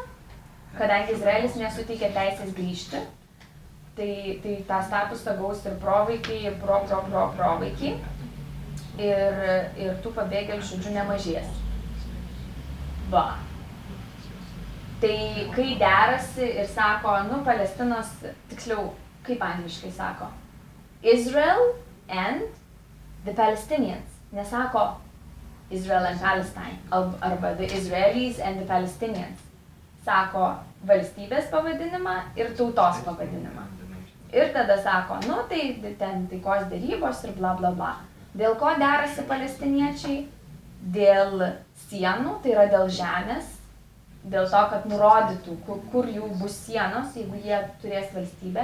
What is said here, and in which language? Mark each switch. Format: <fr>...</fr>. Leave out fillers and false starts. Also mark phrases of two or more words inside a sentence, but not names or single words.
<lt>Kadangi Izraelis nesuteikia teisės grįžti, tai tą statusą gaus ir provaikiai, ir provaikiai. Ir tų pabėgėlių, žodžiu, nemažės. Va. Tai kai derasi ir sako, Palestinos, tiksliau, kaip angliškai sako,</lt> <en>Israel and the Palestinians.</en> <lt>Nesako</lt> <en>Israel and Palestine,</en> <lt>arba</lt> <en>the Israelis and the Palestinians.</en> <lt>Sako valstybės pavadinimą ir tautos pavadinimą. Ir tada sako, tai ten taikos derybos ir bla bla bla. Dėl ko derasi palestiniečiai? Dėl sienų, tai yra dėl žemės, dėl to, kad nurodytų, kur jų bus sienos, jeigu jie turės valstybę.</lt>